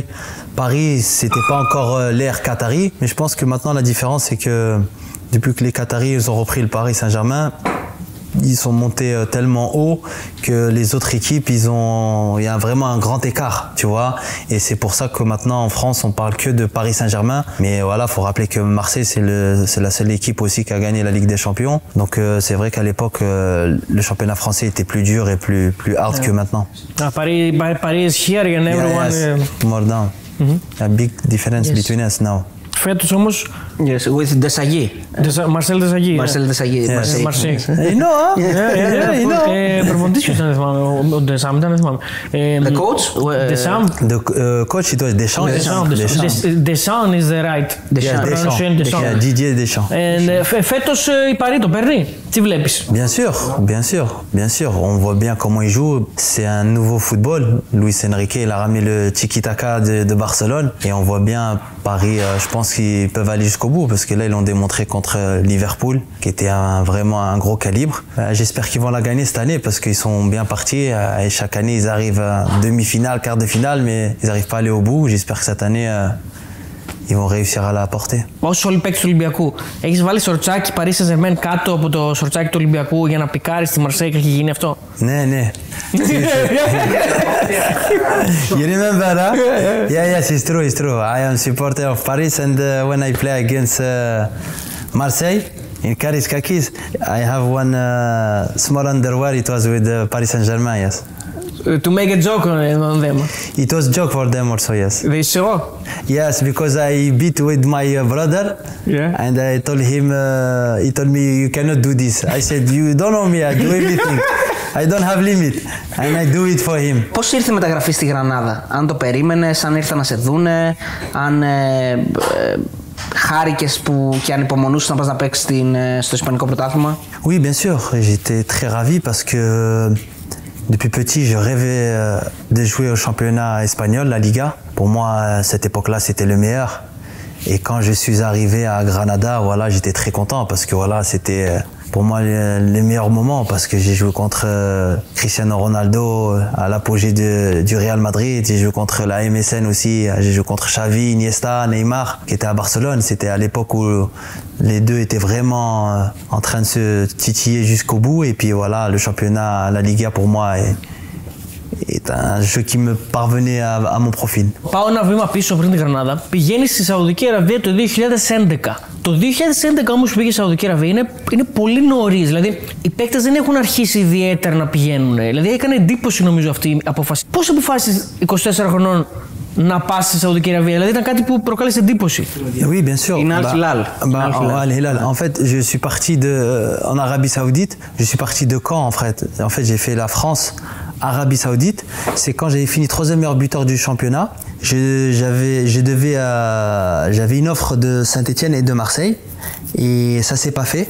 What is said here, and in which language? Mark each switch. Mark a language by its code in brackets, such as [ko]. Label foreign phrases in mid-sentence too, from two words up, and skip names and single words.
[fr] Paris, c'était pas encore l'ère Qatari. Mais je pense que maintenant, la différence, c'est que depuis que les Qataris ils ont repris le Paris Saint-Germain, ils sont montés tellement haut que les autres équipes, il y a vraiment un grand écart, tu vois. Et c'est pour ça que maintenant en France, on parle que de Paris Saint-Germain. Mais voilà, faut rappeler que Marseille, c'est la seule équipe aussi qui a gagné la Ligue des Champions. Donc c'est vrai qu'à l'époque, le championnat français était plus dur et plus hard que maintenant. [en] Paris is here and everyone. Yes, more down. A big difference between us now. [el] Φέτος όμως. [en] Yes, with Desagui. Marcel Desagui. Marcel Desagui. Marseille. [el] Προπονητής ποιος ήταν, δεν θυμάμαι. Ο Ντεσάμ ήταν, δεν θυμάμαι. [en] The coach? Desam. The coach it was Deschamps. Deschamps is the right. Deschamps. Didier Deschamps. [el] Φέτος η Παρί το παίρνει. Τι βλέπεις? [fr] Bien sûr. On voit bien comment il joue. C'est un nouveau football. Luis Enrique, il a ramené le tiki-taka de Barcelone. Et on voit bien Paris, je pense qu'ils peuvent aller jusqu'au bout parce que là, ils l'ont démontré contre Liverpool, qui était vraiment un gros calibre. J'espère qu'ils vont la gagner cette année parce qu'ils sont bien partis. Et chaque année, ils arrivent à demi-finale, quart de finale, mais ils n'arrivent pas à aller au bout. J'espère que cette année, ils vont réussir à la porter. [el] Ως όλοι παίκτες του Ολυμπιακού, έχεις βάλει σορτσάκι Paris Saint-Germain κάτω από το σορτσάκι του Ολυμπιακού για να πικάρεις στη Μαρσέη και έχει γίνει αυτό? Ναι. [en] You remember that? Yeah, it's true. I am supporter of Paris and when I play against Marseille in Kariskakis, I have one small underwear. It was with Paris Saint-Germain, yes. To make a joke on them. It was joke for them also, yes. They saw? Yes, because I beat with my brother. Yeah. And I told him, he told me, you cannot do this. I said, you don't know me, I do everything. I don't have limit. And I do it for him. [el] Πώς ήρθε η μεταγραφή στη Γρανάδα? Αν το περίμενες, αν ήρθαν να σε δούνε, αν χάρηκες που και ανυπομονούσες να πας να παίξεις στο Ισπανικό πρωτάθλημα? [fr] Oui, bien sûr. J'étais très ravi parce que depuis petit, je rêvais de jouer au championnat espagnol, la Liga. Pour moi, à cette époque-là, c'était le meilleur. Et quand je suis arrivé à Granada, voilà, j'étais très content parce que voilà, pour moi les meilleurs moments parce que j'ai joué contre Cristiano Ronaldo à l'apogée du Real Madrid, j'ai joué contre la MSN aussi, j'ai joué contre Xavi, Iniesta, Neymar qui étaient à Barcelone. C'était à l'époque où les deux étaient vraiment en train de se titiller jusqu'au bout et puis voilà, le championnat, la Liga pour moi est un jeu qui me parvenait à mon profil. [el] Πάω ένα βήμα πίσω πριν την Γρανάδα. Πηγαίνει στη Σαουδική Αραβία το 2011. Το 2011 όμως που πήγε στη Σαουδική Αραβία είναι πολύ νωρίς. Δηλαδή οι παίκτες δεν έχουν αρχίσει ιδιαίτερα να πηγαίνουν. Δηλαδή έκανε εντύπωση νομίζω αυτή η απόφαση. Πώς αποφάσισες 24 χρονών να πας στη Σαουδική Αραβία? Δηλαδή ήταν κάτι που προκάλεσε εντύπωση. Oui, bien sûr. Είναι Al-Hilal. Al Hilal. [fr] En fait, je suis parti en Arabie Saoudite. Je suis parti de Caen en fait. En fait, j'ai fait la France, Arabie Saoudite. C'est quand j'avais fini 3e meilleur buteur du championnat. J'avais une offre de Saint-Étienne et de Marseille et ça s'est pas fait.